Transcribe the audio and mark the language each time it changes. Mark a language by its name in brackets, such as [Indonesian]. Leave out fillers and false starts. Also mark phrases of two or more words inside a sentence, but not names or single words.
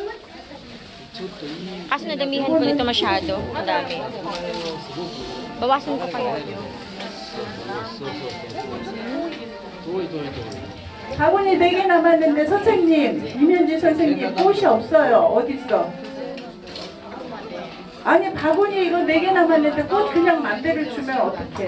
[Filipino] Kaso nadamihan ko nito masyado. Ang dami. Bawasan ko kaya. [Korean] 학원이 4개 남았는데 선생님, 이면지 선생님 꽃이 없어요. 어디 있어? 아니 바구니 이거 4개 남았는데 꽃 그냥 맘대로 주면 어떡해.